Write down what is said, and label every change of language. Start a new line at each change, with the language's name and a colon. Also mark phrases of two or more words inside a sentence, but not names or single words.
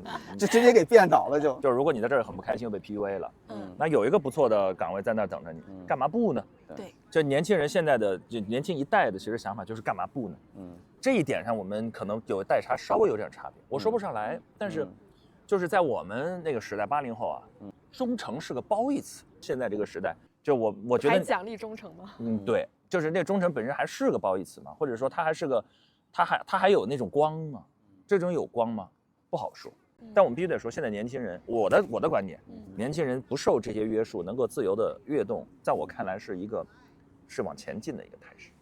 Chinese: 就直接給變倒了，就是如果你在這兒很不開心，又被 PUA 了，那有一個不錯的崗位在那兒等着你，幹嘛不呢？對，就年輕人現在的就年輕一代的其實想法就是幹嘛不呢？這一點上我們可能有代差，稍微有點差別，我說不上來，但是就是在我們那個時代，80後啊，忠誠是個褒義詞。現在這個時代，就我覺得還獎勵忠誠嗎？對，就是那忠誠本身還是個褒義詞嘛，或者說它還是個，它還有那種光嘛。這種有光嗎？不好說。但我們必須得說，現在年輕人，我的觀點，年輕人不受這些約束，能夠自由的躍動，在我看來是往前進的一個態勢。